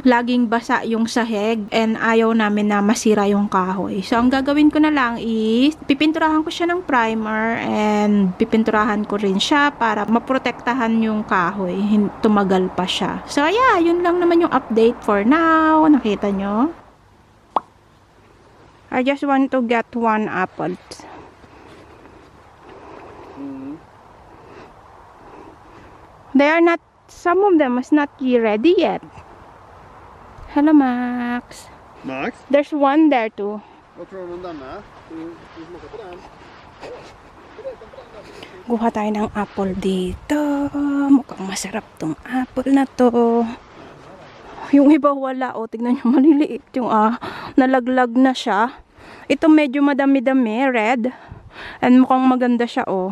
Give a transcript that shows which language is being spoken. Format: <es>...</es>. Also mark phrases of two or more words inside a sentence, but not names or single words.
<tl>Laging basa yung sahig and ayaw namin na masira yung kahoy. So, ang gagawin ko na lang is, pipinturahan ko siya ng primer and pipinturahan ko rin siya para maprotektahan yung kahoy, tumagal pa siya.</tl> <en>So yeah,</en> <tl>yun lang naman yung update</tl> <en>for now.</en> <tl>Nakita nyo?</tl> <en>I just want to get one apple. They are not, some of them is not ready yet. Hello, Max. Max? There's one there too.</en> <sv>Vad tror du om denna? Du smakar på den?</sv> <tl>Kuha tayo ng apple dito. Mukhang masarap tong apple na to. Yung iba wala. O, tignan nyo, maliliit yung nalaglag na siya. Ito medyo madami-dami, red. And mukhang maganda siya, oh.</tl>